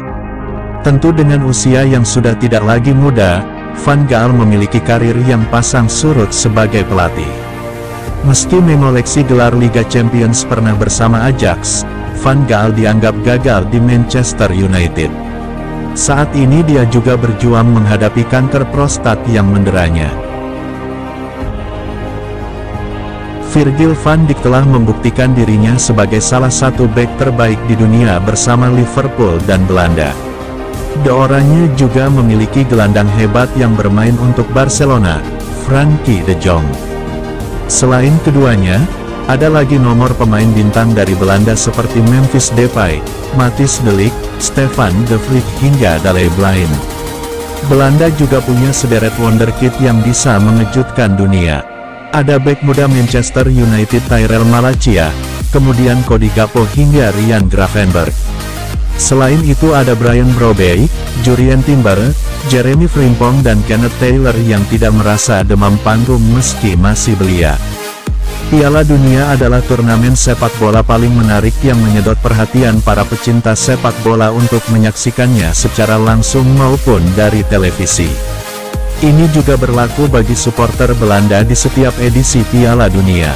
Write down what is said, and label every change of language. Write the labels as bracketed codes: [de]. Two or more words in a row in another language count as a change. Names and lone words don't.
[id] Tentu dengan usia yang sudah tidak lagi muda, Van Gaal memiliki karir yang pasang surut sebagai pelatih. Meski mengoleksi gelar Liga Champions pernah bersama Ajax, Van Gaal dianggap gagal di Manchester United. Saat ini dia juga berjuang menghadapi kanker prostat yang menderanya. Virgil van Dijk telah membuktikan dirinya sebagai salah satu bek terbaik di dunia bersama Liverpool dan Belanda. De Oranje juga memiliki gelandang hebat yang bermain untuk Barcelona, Frenkie de Jong. Selain keduanya, ada lagi nomor pemain bintang dari Belanda seperti Memphis Depay, Matthijs de Ligt, Stefan de Vrij hingga Daley Blind. Belanda juga punya sederet wonderkid yang bisa mengejutkan dunia. Ada bek muda Manchester United Tyrell Malacia, kemudian Cody Gakpo hingga Ryan Gravenberch. Selain itu ada Brian Brobey, Jurrien Timber, Jeremy Frimpong dan Kenneth Taylor yang tidak merasa demam panggung meski masih belia. Piala Dunia adalah turnamen sepak bola paling menarik yang menyedot perhatian para pecinta sepak bola untuk menyaksikannya secara langsung maupun dari televisi. Ini juga berlaku bagi supporter Belanda di setiap edisi Piala Dunia.